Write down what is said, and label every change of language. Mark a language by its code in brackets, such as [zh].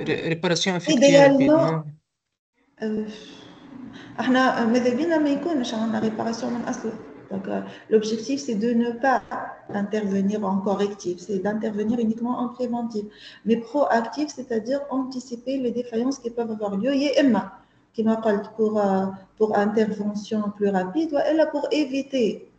[fr] réparation effectuée rapidement. [ar] احنا ماذا بينا ما يكونش عندنا réparation من اصله. [fr] Donc l'objectif c'est de ne pas intervenir en correctif, c'est d'intervenir uniquement en préventif. Mais proactif, c'est-à-dire anticiper les défaillances qui peuvent avoir lieu. [ar] يا اما كما قلت [fr] pour intervention plus rapide ou elle pour éviter.